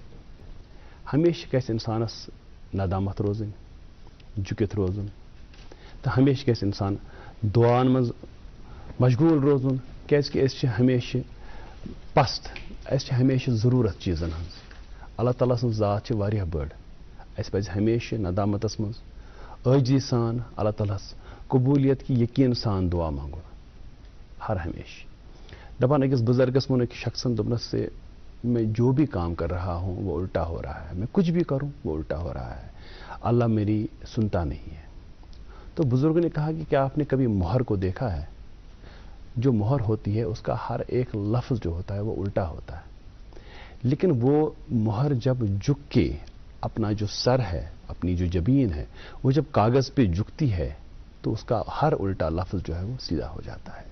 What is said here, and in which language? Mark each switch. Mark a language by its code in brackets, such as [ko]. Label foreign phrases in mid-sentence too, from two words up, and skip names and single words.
[ks] ہمیشہِ گژھِ انسانس ندامت روزٕنۍ، جُکِتھ روزُن تہٕ ہمیشہِ گژھِ انسان دعا'n منٛز مشغوٗل روزُن کیٛازِ کہِ أسۍ چھِ ہمیشہِ پست، اَسہِ چھِ ہمیشہِ ضروٗرت چیٖزن ہٕنٛز. اللہ تعالیٰ سٕنٛز ذات چھِ واریاہ بٔڑ. اَسہِ پزِ ہمیشہِ ندامتس منٛز عٲجزی سان اللہ تعالیٰ ہس قبوٗلیت کہِ یقیٖن سان دعا منٛگُن ہر ہمیشہِ. دپان أکِس بُزرگس ووٚن أکِس شخصن دوٚپنس [ur] سے میں جو بھی کام کر رہا ہوں وہ الٹا ہو رہا ہے، میں کچھ بھی کروں وہ الٹا ہو رہا ہے، اللہ میری سنتا نہیں ہے. تو بزرگ نے کہا کہ کیا آپ نے کبھی مہر کو دیکھا ہے؟ جو مہر ہوتی ہے اس کا ہر ایک لفظ جو ہوتا ہے وہ الٹا ہوتا ہے، لیکن وہ مہر جب جھک کے اپنا جو سر ہے، اپنی جو جبین ہے، وہ جب کاغذ پہ جھکتی ہے تو اس کا ہر الٹا لفظ جو ہے وہ سیدھا ہو جاتا ہے.